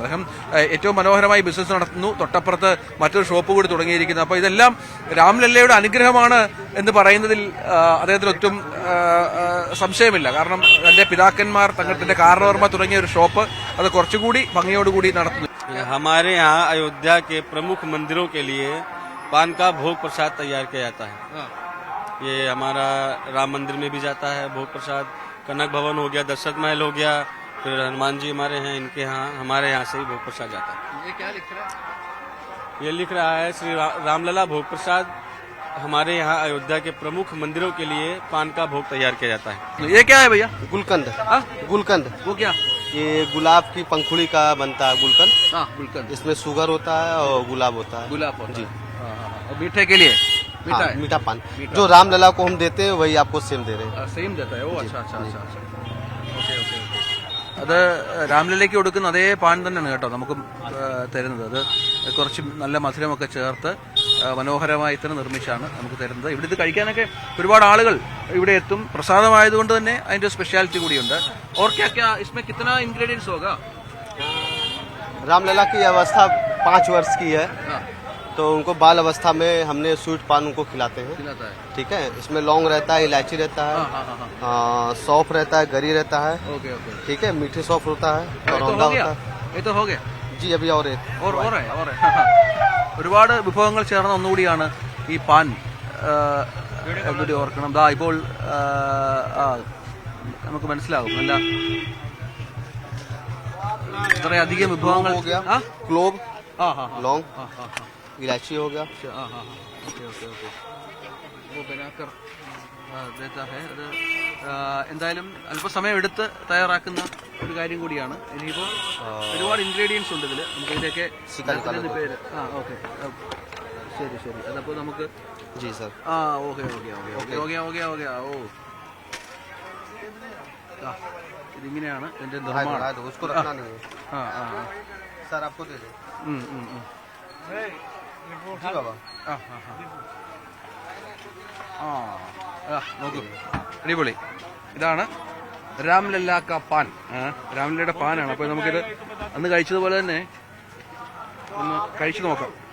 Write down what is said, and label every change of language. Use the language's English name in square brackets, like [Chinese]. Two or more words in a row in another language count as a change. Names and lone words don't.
[Malayalam] അദ്ദേഹം ഏറ്റവും മനോഹരമായി ബിസിനസ് നടത്തുന്നു. തൊട്ടപ്പുറത്ത് മറ്റൊരു ഷോപ്പ് കൂടി തുടങ്ങിയിരിക്കുന്നു. അപ്പോൾ ഇതെല്ലാം രാംലല്ലയുടെ അനുഗ്രഹമാണ് എന്ന് പറയുന്നതിൽ അദ്ദേഹത്തിന് ഒട്ടും സംശയമില്ല. കാരണം തന്റെ പിതാക്കന്മാർ, തന്റെ കാരണവർമ്മ തുടങ്ങിയ ഒരു ഷോപ്പ് അത് കുറച്ചുകൂടി ഭംഗിയോടുകൂടി നടത്തുന്നു. [Hindi] हमारे यहाँ अयोध्या के प्रमुख मंदिरों के लिए पान का भोग प्रसाद तैयार किया जाता है। ये हमारा राम मंदिर में भी जाता है भोग प्रसाद, कनक भवन हो गया, दशरथ महल हो गया, फिर हनुमान जी हमारे हैं, इनके यहाँ हमारे यहाँ से ही भोग प्रसाद जाता है। ये क्या लिख रहा है? ये लिख रहा है श्री रामलला भोग प्रसाद, हमारे यहाँ अयोध्या के प्रमुख मंदिरों के लिए पान का भोग तैयार किया जाता है। ये क्या है भैया? गुलकंद। गुलकंद वो क्या? ये गुलाब की पंखुड़ी का बनता है गुलकंद। गुलकंद, इसमें शुगर होता है और गुलाब होता है। गुलाब होता जी। है। और मीठे के लिए मीठा पान जो रामलला को हम देते हैं वही आपको सेम दे रहे हैं। സെയിം देता है. ഓ, अच्छा. [Malayalam] ഓക്കെ. അത് രാംലല്ലയ്ക്ക് കൊടുക്കുന്ന അതേ പാൻ തന്നെയാണ് കേട്ടോ നമുക്കും തരുന്നത്. അത് കുറച്ച് നല്ല മധുരമൊക്കെ ചേർത്ത് മനോഹരമായി തന്നെ നിർമ്മിച്ചാണ് നമുക്ക് തരുന്നത്. ഇവിടെ ഇത് കഴിക്കാനൊക്കെ ഒരുപാട് ആളുകൾ ഇവിടെ എത്തും. പ്രസാദമായതുകൊണ്ട് തന്നെ അതിന്റെ സ്പെഷ്യാലിറ്റി കൂടിയുണ്ട്. [Hindi] और क्या इसमें कितना इंग्रेडिएंट्स होगा? रामलला की अवस्था 5 वर्ष की है, तो उनको बाल अवस्था में हमने स्वीट पान उनको खिलाते हैं। ठीक है, इसमें लौंग रहता है, इलायची रहता है, सौंफ रहता है, गरी रहता है। ठीक है, मीठे सौंफ होता है, करौंदा होता है। ये तो हो गया जी, अभी और है। [Malayalam] ഒരുപാട് വിഭവങ്ങൾ ചേർന്ന ഒന്നുകൂടിയാണ് ഈ പാൻ. കൂടി ഓർക്കണം. ദാ ഇപ്പോൾ നമുക്ക് മനസ്സിലാകും അല്ല ഇത്രയധികം വിഭവങ്ങൾ. [Hindi] क्लोव, लौंग, इलायची हो गया। ओके. वो बनाकर देता है [Malayalam] അത് എന്തായാലും അല്പസമയം എടുത്ത് തയ്യാറാക്കുന്ന ഒരു കാര്യം കൂടിയാണ്. ഇനിയിപ്പോ ഒരുപാട് ഇൻഗ്രീഡിയൻസ് ഉണ്ട് ഇതില്. നമുക്ക് ഇതിന്റെയൊക്കെ പേര് ഓക്കെ ശരി ശരി. അതപ്പോ നമുക്ക് [Hindi] जी सर [Malayalam] ഓക്കെ ഓക്കെ ഓക്കെ ഓക്കെ ഓക്കെ ഓക്കെ ഓക്കെ ഓ ഇതിങ്ങനെയാണ് ഇതിന്റെ നിർമ്മാണം. [Hindi] उसको रखना नहीं है सर, आपको दे दे जी बाबा. [Malayalam] നോക്കൂ അടിപൊളി. ഇതാണ് രാംലല്ല പാൻ. രാംലല്ലയുടെ പാനാണ്. അപ്പോൾ നമുക്കിത് അന്ന് കഴിച്ചതുപോലെ തന്നെ ഒന്ന് കഴിച്ചു നോക്കാം.